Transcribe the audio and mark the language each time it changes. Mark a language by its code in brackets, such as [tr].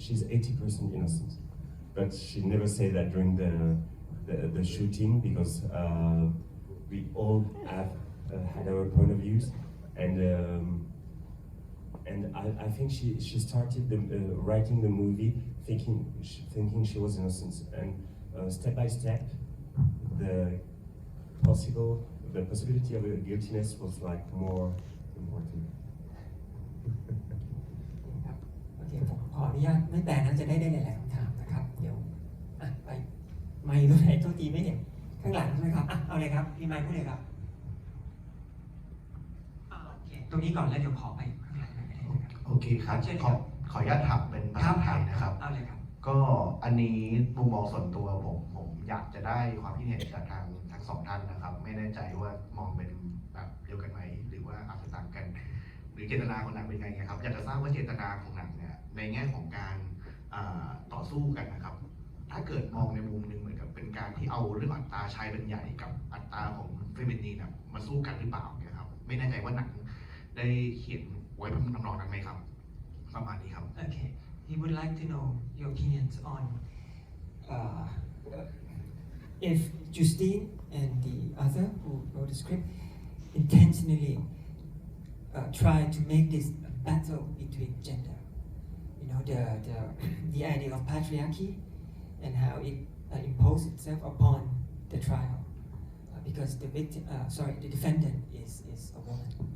[en] She's 80% innocent, but she never say that during the shooting because we all have had our point of views, and I think she started writing the movie thinking she was innocent, and step by step the possibility of guiltiness was like more important. [th] ครับโอเคผมขออนุญาตไม่แปลนะจะได้หลายๆคำถามนะครับเดี๋ยวไปไม่รู้ไหนโทษทีไม่เห็นข้างหลังใช่ไหมครับเอาเลยครับมีไมค์พูดเลยครับโอเคตรงนี้ก่อนแล้วเดี๋ยวขอไปข้างหลังไปได้เลยครับ โอเคครับขออนุญาตถามเป็นภาษาไทยนะครับ เอาเลยครับ ก็อันนี้มุมมองส่วนตัวผมอยากจะได้ความคิดเห็นจากทั้งสองท่านนะครับ ไม่แน่ใจว่ามองเป็นแบบเดียวกันไหมหรือว่าอาจจะต่างกัน หรือเจตนาของหนังเป็นไงครับอยากจะทราบว่าเจตนาของหนังเนี่ยในแง่ของการต่อสู้กันนะครับ ถ้าเกิดมองในมุมหนึ่งเหมือนกับเป็นการที่เอาเรื่องอัตราชายเป็นใหญ่กับอัตราของเฟมินีนมาสู้กันหรือเปล่าเนี่ยครับไม่แน่ใจว่าหนังได้เขียนไว้ทำนองนั้นไหมครับประมาณนี้ครับ [en] Okay, he would like to know your opinions on if Justine and the other who wrote the script intentionally try to make this a battle between gender. You know, the idea of patriarchy and how it imposed itself upon the trial because the defendant is a woman.